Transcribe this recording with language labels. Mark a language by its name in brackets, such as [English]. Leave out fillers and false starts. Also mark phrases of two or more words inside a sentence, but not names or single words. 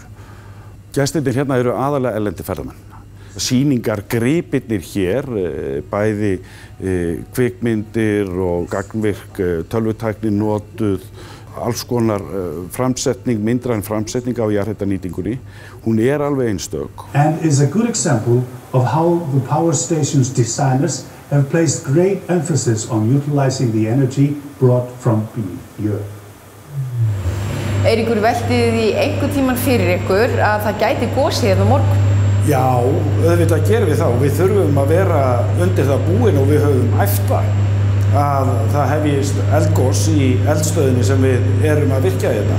[Icelandic] Gestirnir hérna eru aðalega erlendi ferðamenn. Sýningar gripirnir hér, bæði kvikmyndir og gagnvirk tölvutækni notuð, alls konar framsetning, myndræn framsetning á jarðhitanýtingunni. Hún alveg einstök. [English] And is a good example of how the power station's designers have placed great emphasis on utilizing the energy brought from the earth. [Icelandic] Eiríkur, veltið því einhvern tímann fyrir ykkur að það gæti gosið hérna á morgun? Já, auðvitað gerum við þá. Við þurfum að vera undir það búin og við höfum æft það að það hefjist eldgos í eldstöðinni sem við erum að virkja hérna.